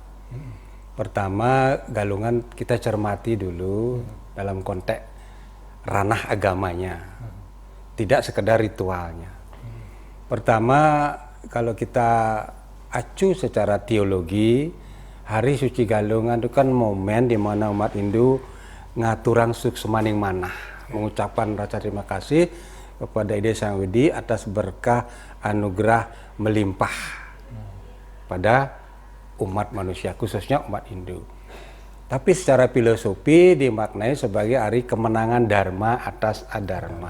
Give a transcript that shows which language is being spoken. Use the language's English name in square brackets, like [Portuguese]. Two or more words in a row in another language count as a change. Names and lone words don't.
[Indonesian] Pertama, Galungan kita cermati dulu dalam konteks ranah agamanya, tidak sekedar ritualnya. Pertama, kalau kita acu secara teologi, Hari Suci Galungan itu kan momen di mana umat Hindu [Balinese] ngaturang suksemaning manah, [Indonesian] mengucapkan rasa terima kasih kepada Ide Sang Widi atas berkah anugerah melimpah pada umat manusia, khususnya umat Hindu. Tapi secara filosofi dimaknai sebagai hari kemenangan Dharma atas Adharma.